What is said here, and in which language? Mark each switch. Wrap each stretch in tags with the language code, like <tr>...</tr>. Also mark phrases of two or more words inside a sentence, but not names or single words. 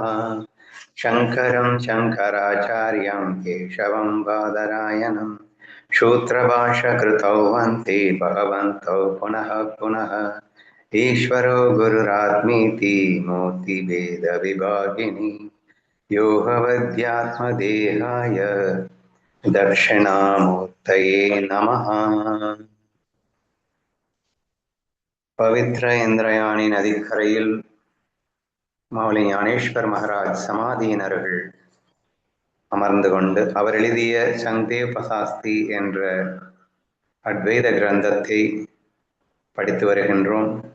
<sa>शङ्करं शङ्कराचार्यं केशवं बादरायणं सूत्रभाष्यकृतौ वन्दे भगवन्तौ पुनः पुनः। ईश्वरो गुरुरात्मेति मूर्तिभेदविभागिनी योगवद्यात्मदेहाय दक्षिणामूर्तये नमः।</sa> <ta>பவித்ர இந்திரயாணி நதிக்கரையில் மாவலி ஞானேஸ்வர் மகாராஜ் சமாதியின் அருகில் அமர்ந்து கொண்டு அவர் எழுதிய சங்தேவ் பசாஸ்தி என்ற அத்வைத கிரந்தத்தை படித்து வருகின்றோம்.</ta>